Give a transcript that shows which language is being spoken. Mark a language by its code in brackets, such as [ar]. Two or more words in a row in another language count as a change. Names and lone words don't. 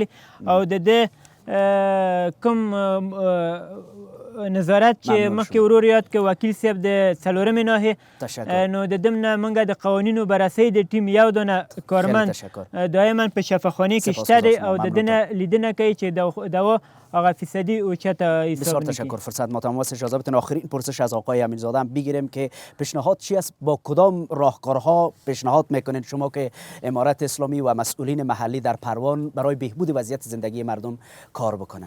[ps] او د دې کوم نظارت چې مخکې ورور یاد کې وکیل صاحب د څلورمې ناحیې، نو د دم نه موږ د قوانینو بررسۍ د ټیم یو دانه کارمند دایما په شفاخانه کې شته دی او د دې نه لیدنه کوي چې دوا آقا فیصدی او چه تا [fa] بسیار تشکر. فرصت ما تمام است. اجازه بدین آخرین پرسش از آقای امیرزاده هم بگیریم که پیشنهاد چی است، با کدام راهکارها پیشنهاد میکنید شما که امارت اسلامی و مسئولین محلی در پروان برای بهبود وضعیت زندگی مردم کار بکنه؟